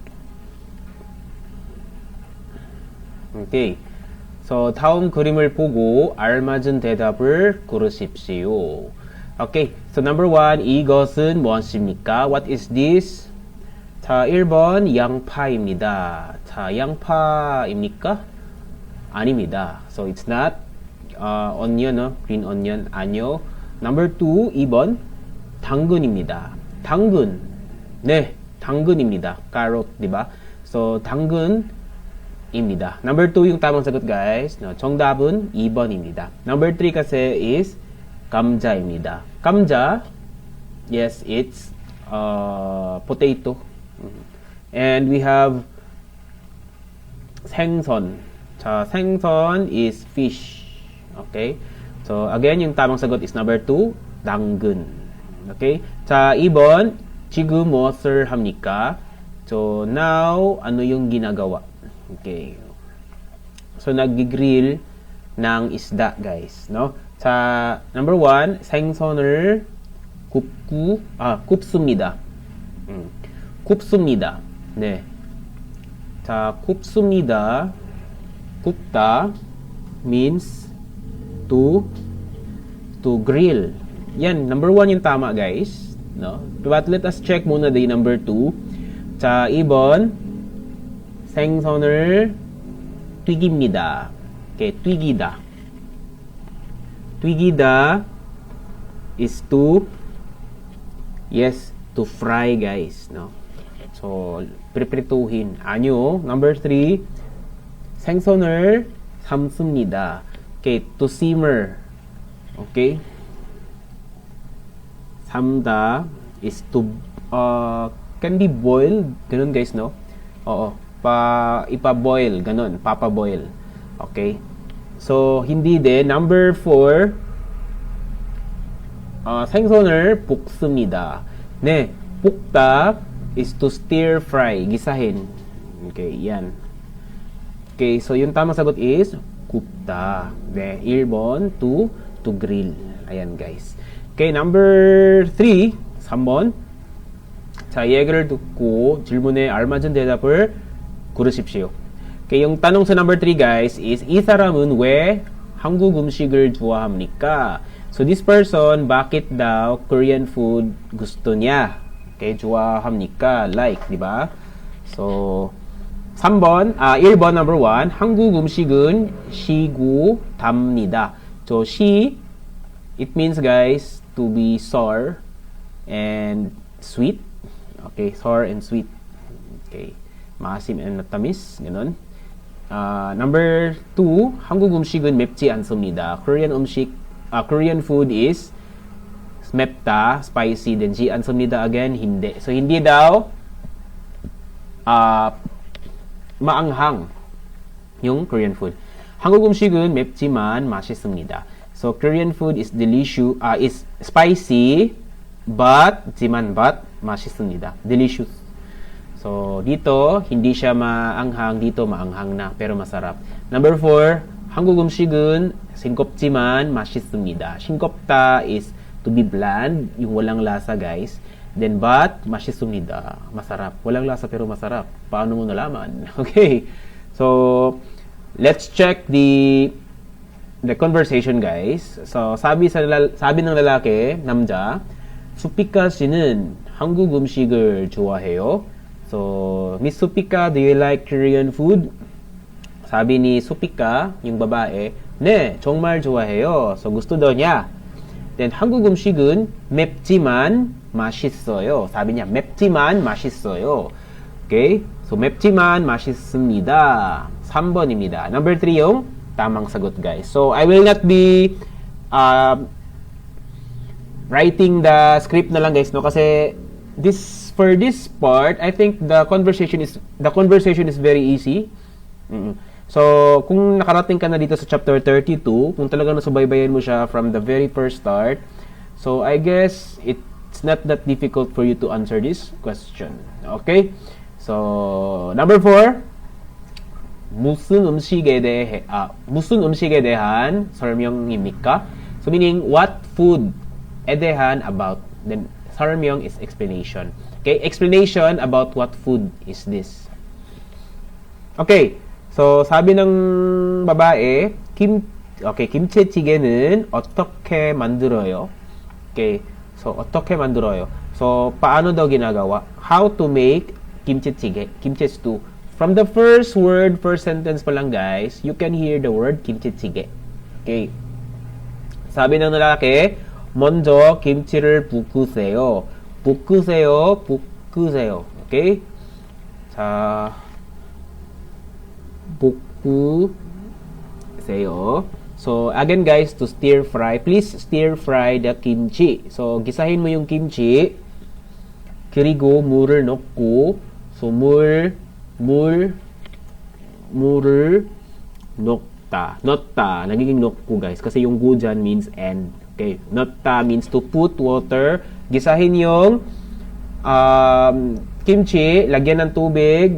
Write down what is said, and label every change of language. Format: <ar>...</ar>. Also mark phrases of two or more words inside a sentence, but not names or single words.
<en>Okay. So,</en> <ko>다음 그림을 보고 알맞은 대답을 고르십시오.</ko> <en>Okay. So, number 1,</en> <ko>이것은 무엇입니까?</ko> <en>What is this?</en> <ko>자, 1번 양파입니다. 자, 양파입니까? 아닙니다.</ko> <en>So, it's not onion, green onion,</en> <ko>아니요.</ko> <en>Number 2,</en> <ko>2번 당근입니다. 당근. 네, 당근입니다. carrot,</ko> <tl>di ba? So, 당근입니다.</tl> <en>Number 2</en> <tl>yung tamang sagot, guys.</tl> <en>No,</en> <ko>정답은 2번입니다.</ko> <en>Number 3 kasi is 감자입니다.</en> <ko>감자,</ko> <en>yes, it's potato. And we have 생선. 자, 생선 is fish. Okay? So, again,</en> <tl>yung tamang sagot</tl> <en>is number 2,</en> <ko>당근. Okay? 자, 2번, 지금 무엇을 합니까?</ko> <en>So, now,</en> <tl>ano yung ginagawa?</tl> <en>Okay.</en> <tl>So, nag-grill ng isda, guys.</tl> <en>No?</en> <ko>자,</ko> <en>number 1,</en> <ko>생선을 굽습니다. 굽습니다. 네. 자, 굽습니다.</ko> <en>굽다 means to grill.</en> <tl>Yan,</tl> <en>number 1</en> <tl>yung tama, guys.</tl> <en>No? But let us check muna the number 2.</en> <ko>자, 2번, 생선을 튀깁니다.</ko> <en>Okay,</en> <ko>튀기다. 튀기다</ko> <en>is to, yes, to fry, guys, no?</en> <tl>So, priprituhin. Anyo,</tl> <en>number 3,</en> <ko>생선을 삶습니다.</ko> <en>Okay, to simmer. Okay? 삶다 is to can be boiled,</en> <tl>ganun guys, no? Oo, ipa-boil, ganun, papa-boil. Okay? So, hindi din.</tl> <en>Number 4,</en> <ko>생선을 볶습니다. 네, 볶다</ko> <en>is to stir fry,</en> <tl>gisahin.</tl> <en>Okay, yan. Okay, so</en> <tl>yung tamang sagot is 굽다.</tl> <ko>네, 1번</ko> <en>to grill. Ayan, guys. Okay, number 3,</en> <ko>3번. 자, 얘기를 듣고 질문에 알맞은 대답을 고르십시오.</ko> <tl>Okay, yung tanong sa</tl> <en>number 3, guys, is</en> <ko>이 사람은 왜 한국 음식을 좋아합니까?</ko> <en>So, this person,</en> <tl>bakit daw</tl> <en>Korean food</en> <tl>gusto niya?</tl> <en>Okay, 좋아합니까? Like, di ba? So,</en> <ko>3번, 1번,</ko> <en>number 1,</en> <ko>한국 음식은 시구답니다.</ko> <en>So, it means, guys, to be sour and sweet. Okay, sour and sweet.</en> <tl>Okay, maasim and matamis, ganun.</tl> <en>Number 2,</en> <ko>한국 음식은 맵지 않습니다.</ko> <en>Korean food is 맵다, spicy, then</en> <ko>지 않습니다</ko> <en>again, hindi.</en> <tl>So, hindi daw maanghang yung</tl> <en>Korean food.</en> <ko>한국 음식은 맵지만 맛있습니다.</ko> <en>So, Korean food is delicious, is spicy, but 맛있습니다. Delicious.</en> <tl>So, dito, hindi siya maanghang, dito maanghang na, pero masarap.</tl> <en>Number 4,</en> <ko>한국 음식은 싱겁지만 맛있습니다.</ko> <en>싱겁다 is to be bland,</en> <tl>yung walang lasa, guys.</tl> <en>Then, but,</en> <ko>맛있습니다.</ko> <tl>Masarap. Walang lasa pero masarap. Paano mo nalaman?</tl> <en>Okay. So, let's check the conversation, guys.</en> <tl>So, sabi ng lalaki,</tl> <ko>남자, 수피카 씨는 한국 음식을 좋아해요.</ko> <en>So, Miss Supika, do you like Korean food?</en> <tl>Sabi ni Supika, yung babae,</tl> <ko>네, 정말 좋아해요.</ko> <tl>So, gusto daw niya.</tl> <en>Then,</en> <ko>한국 음식은 맵지만 맛있어요.</ko> <tl>사비 niya,</tl> <ko>맵지만 맛있어요.</ko> <tl>Okay?</tl> <ko>So, 맵지만 맛있습니다. 3번입니다.</ko> <en>Number 3</en> <tl>yung tamang sagot, guys.</tl> <en>So, I will not be writing the script</en> <tl>na lang,</tl> <en>guys, no? Kasi for this part, I think the conversation is very easy. So,</en> <tl>kung nakarating ka na dito sa chapter 32, kung talagang nasubaybayan mo siya</tl> <en>from the very first start, so I guess it's not that difficult for you to answer this question.</en> <tl>Okay?</tl> <en>So, number 4,</en> <ko>무슨 음식에 대한 설명입니까?</ko> <en>So, meaning, what food?</en> <ko>에 대한</ko> <en>about. Then, 설명 is explanation. Okay? Explanation about what food is this. Okay. So,</en> <tl>sabi ng babae,</tl> <ko>김치찌개는 어떻게 만들어요?</ko> <en>Okay. So,</en> <ko>어떻게 만들어요?</ko> <tl>So, paano daw ginagawa?</tl> <en>How to make kimchi찌개, kimchi stew. From the first word, first sentence</en> <tl>pa lang,</tl> <en>guys, you can hear the word kimchi찌개. Okay.</en> <tl>Sabi ng lalaki,</tl> <ko>먼저 김치를 볶으세요. 볶으세요. Okay? 자, 볶으세요.</ko> <en>So, again, guys, to stir fry, please stir fry the kimchi. So,</en> <tl>gisahin mo yung kimchi.</tl> <ko>그리고 물을 넣고, so, 물을 넣다.</ko> <tl>Nagiging 넣고, guys. Kasi yung 고 dyan</tl> <en>means and. Okay, 넣다 means to put water.</en> <tl>Gisahin yung kimchi, lagyan ng tubig.</tl>